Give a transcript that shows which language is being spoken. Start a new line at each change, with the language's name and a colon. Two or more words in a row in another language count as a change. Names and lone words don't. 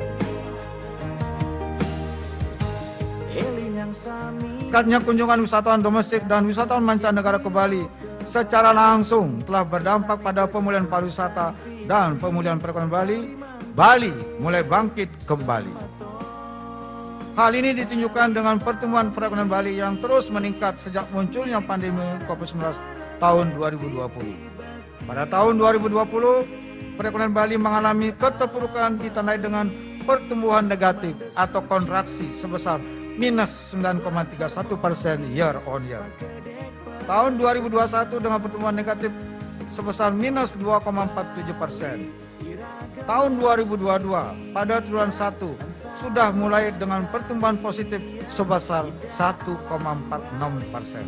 Indonesian: Meningkatnya kunjungan wisatawan domestik dan wisatawan mancanegara ke Bali secara langsung telah berdampak pada pemulihan pariwisata dan pemulihan perekonomian Bali. Bali mulai bangkit kembali. Hal ini ditunjukkan dengan pertumbuhan perekonomian Bali yang terus meningkat sejak munculnya pandemi COVID-19 tahun 2020. Pada tahun 2020, perekonomian Bali mengalami keterpurukan ditandai dengan pertumbuhan negatif atau kontraksi sebesar minus 9,31%
English: year on year.
Indonesian: Tahun 2021 dengan pertumbuhan negatif sebesar minus 2,47%. Tahun 2022 pada triwulan 1 sudah mulai dengan pertumbuhan positif sebesar 1,46%.